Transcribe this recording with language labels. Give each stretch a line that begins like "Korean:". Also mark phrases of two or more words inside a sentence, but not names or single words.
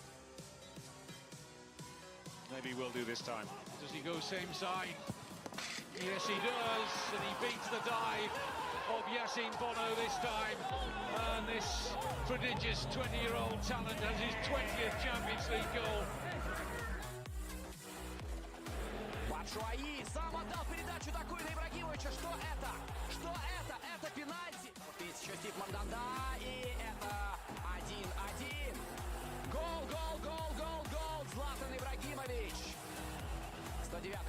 English: Maybe he will do this time. Does he go same side? Yes, he does, and he beats the dive of Yassine Bono this time. And this prodigious 20-year-old talent has his 20th Champions League goal.
Russian: Бачуаи сам отдал передачу такую на Ибрагимовича. Что это? Что это? Это пенальти. Еще Стив Манданда. И это 1-1. Гол, гол, гол, гол, гол. Златан Ибрагимович. 109-й.